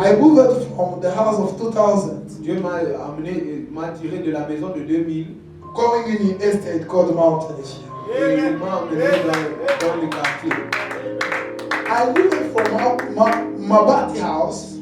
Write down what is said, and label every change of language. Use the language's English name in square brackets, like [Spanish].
[English] I moved from the house of 2000, [French] Dieu m'a tiré de la maison de 2000 [English] going in an estate called Mountain View. [French] et il m'a emmené dans le quartier. [English] I moved from Mabati house